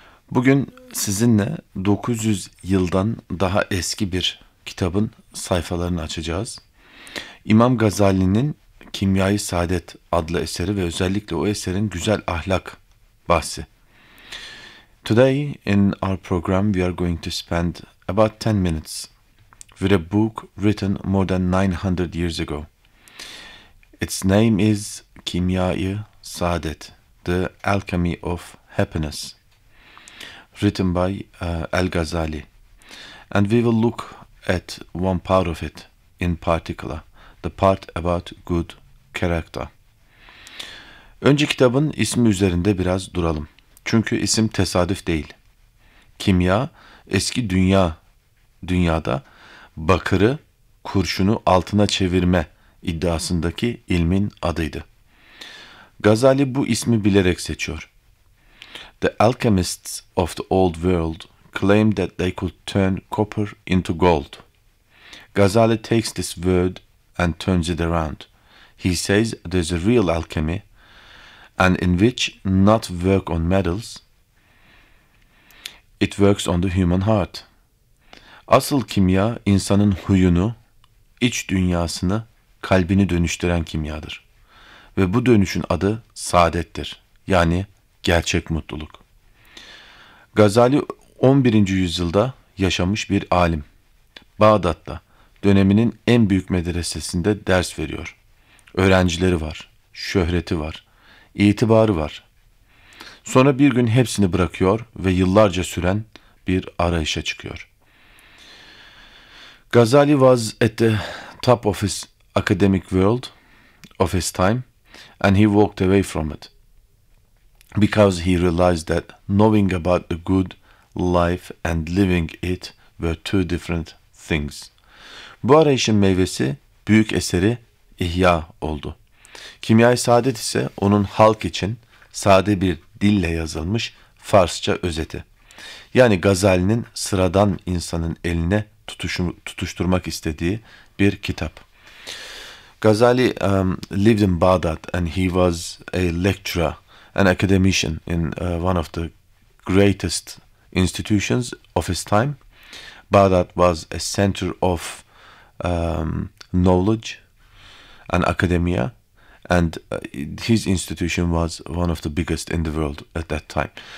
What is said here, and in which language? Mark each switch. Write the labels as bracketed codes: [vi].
[tr] Bugün sizinle 900 yıldan daha eski bir kitabın sayfalarını açacağız. İmam Gazali'nin Kimyayı Saadet adlı eseri ve özellikle o eserin güzel ahlak bahsi. [en] Today in our program we are going to spend about 10 minutes with a book written more than 900 years ago. Its name is Kimyayı Saadet, The Alchemy of Happiness, written by Al-Ghazali. And we will look at one part of it in particular, the part about good character. [tr] Önce kitabın ismi üzerinde biraz duralım. Çünkü isim tesadüf değil. Kimya, eski dünyada bakırı, kurşunu altına çevirme iddiasındaki ilmin adıydı. Gazali bu ismi bilerek seçiyor. [en] The alchemists of the old world claimed that they could turn copper into gold. Gazali takes this word and turns it around. He says there's a real alchemy and in which not work on metals, it works on the human heart. [tr] Asıl kimya insanın huyunu, iç dünyasını, kalbini dönüştüren kimyadır. Ve bu dönüşün adı saadettir. Yani gerçek mutluluk. Gazali 11. yüzyılda yaşamış bir alim. Bağdat'ta döneminin en büyük medresesinde ders veriyor. Öğrencileri var, şöhreti var, itibarı var. Sonra bir gün hepsini bırakıyor ve yıllarca süren bir arayışa çıkıyor. [en] Gazali was at the top of his academic world, of his time, and he walked away from it because he realized that knowing about the good life and living it were two different things. [tr] Bu arayışın meyvesi büyük eseri İhya oldu. Kimyayı Saadet ise onun halk için sade bir dille yazılmış Farsça özeti. Yani Gazali'nin sıradan insanın eline tutuşturmak istediği bir kitap. [en] Gazali lived in Baghdad and he was a lecturer, an academician in one of the greatest institutions of his time. Baghdad was a center of knowledge and academia, and his institution was one of the biggest in the world at that time.